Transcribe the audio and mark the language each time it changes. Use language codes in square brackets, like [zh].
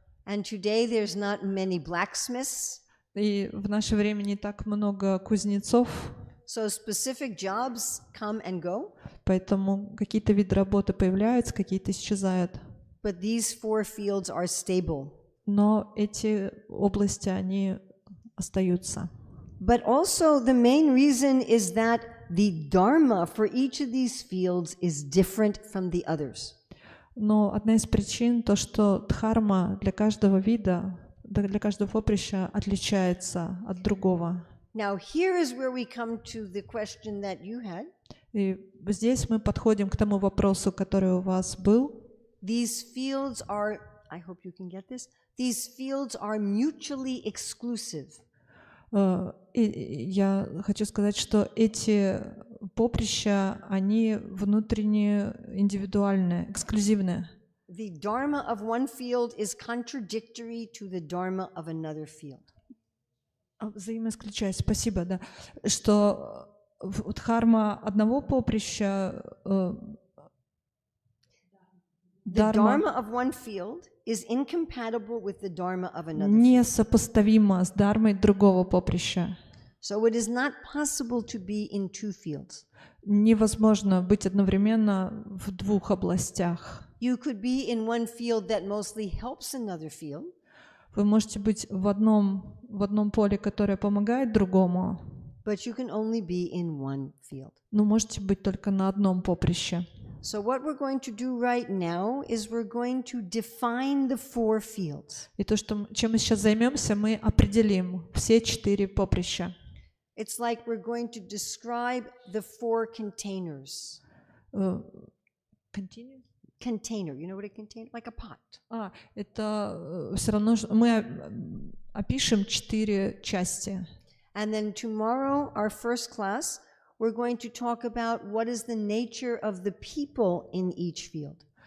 [en] And today there's not many blacksmiths. [ru] И в наше время не так много кузнецов, [en] So specific jobs come and go, [ru] поэтому какие-то виды работы появляются, какие-то исчезают. [en] but these 4 fields are stable. [ru] Но эти области, они остаются. [en] But also the main reason is that the dharma for each of these fields is different from the others. [ru] Но одна из причин то, что дхарма для каждого вида, для каждого поприща отличается от другого. [en] Now here is where we come to the question that you had. [ru] И здесь мы подходим к тому вопросу, который у вас был. [en] These fields are, I hope you can get this, these fields are mutually exclusive. [ru] И я хочу сказать, что эти поприща, они внутренне индивидуальные, эксклюзивные. [en] The dharma of one field is contradictory to the dharma of another field. [ru] Взаимоисключая, спасибо, да. Что дхарма одного поприща, [en] The dharma of one field is incompatible with the dharma of another field. [ru] несопоставима с дхармой другого поприща. [en] So it is not possible to be in 2 fields. [ru] Невозможно быть одновременно в 2 областях. [en] You could be in one field that mostly helps another field. [ru] Вы можете быть в одном поле, которое помогает другому, [en] But you can only be in one field. [ru] но можете быть только на одном поприще. [en] So what we're going to do right now is we're going to define the 4 fields. [ru] И то, чем мы сейчас займемся, мы определим все 4 поприща. [en] It's like we're going to describe the 4 containers. Container, you know what a container? Like a pot. [ru] Это все равно мы опишем 4 части. [en] And then tomorrow, our first class, we're going to talk about what is the nature of the people in each field.